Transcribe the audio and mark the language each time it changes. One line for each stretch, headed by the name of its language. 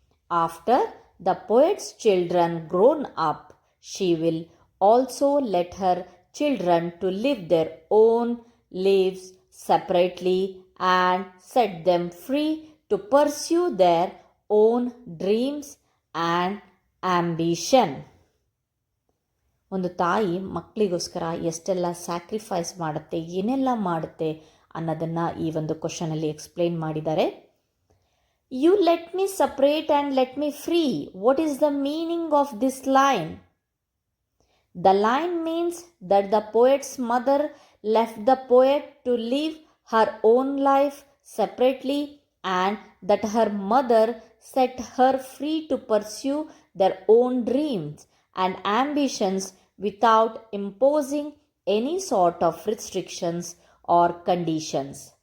English: After the poet's children grown up, she will also let her children to live their own lives separately and set them free to pursue their own dreams and ambition.
Kannada: ಒಂದು ತಾಯಿ ಮಕ್ಕಳಿಗೋಸ್ಕರ ಎಷ್ಟೆಲ್ಲ sacrifice ಮಾಡುತ್ತೆ, ಏನೆಲ್ಲ ಮಾಡುತ್ತೆ ಅನ್ನೋದನ್ನು ಈ ಒಂದು ಕ್ವಶನಲ್ಲಿ ಎಕ್ಸ್ಪ್ಲೇನ್ ಮಾಡಿದ್ದಾರೆ.
English: You let me separate and let me free. What is the meaning of this line? The line means that the poet's mother left the poet to live her own life separately and that her mother set her free to pursue their own dreams and ambitions without imposing any sort of restrictions or conditions.